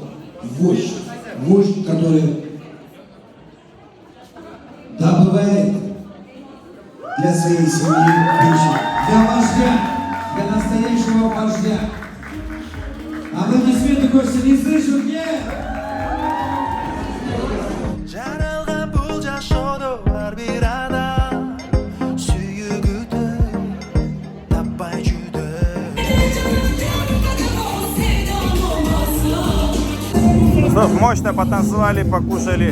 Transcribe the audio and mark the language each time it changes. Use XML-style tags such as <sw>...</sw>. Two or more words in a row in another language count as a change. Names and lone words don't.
<ru>Вождь, который добывает для своей семьи пищу. Для вождя, для настоящего вождя. Аплодисменты, гости, не слышат, нет?</ru> <ky>Жаралган бул жашоодо ар бир адам сүйүгүдө таппай жүдө.</ky> <ru>Что, мощно потанцевали, покушали.</ru>